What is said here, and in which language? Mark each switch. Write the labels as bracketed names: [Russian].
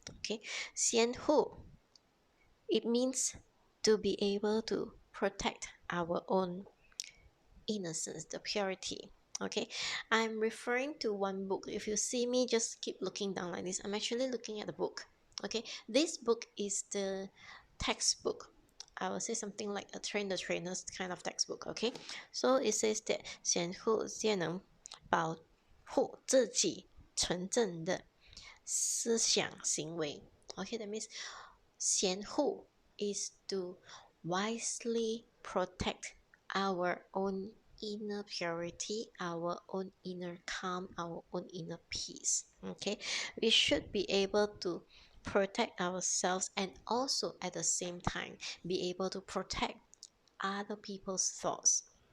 [English] Okay, 贤护, it means to be able to protect our own innocence, the purity. Okay, I'm referring to one book. If you see me, just keep looking down like this. I'm actually looking at the book. Okay, this book is the textbook. I will say something like a train the trainers kind of textbook. Okay, so it says that [Chinese] 贤护皆能保护自己纯正的思想行为. [English] Okay, that means 贤护 is to wisely protect our own inner purity, our own inner calm, our own inner peace. Okay, we should be able to protect ourselves and also at the same time be able to protect other people's thoughts.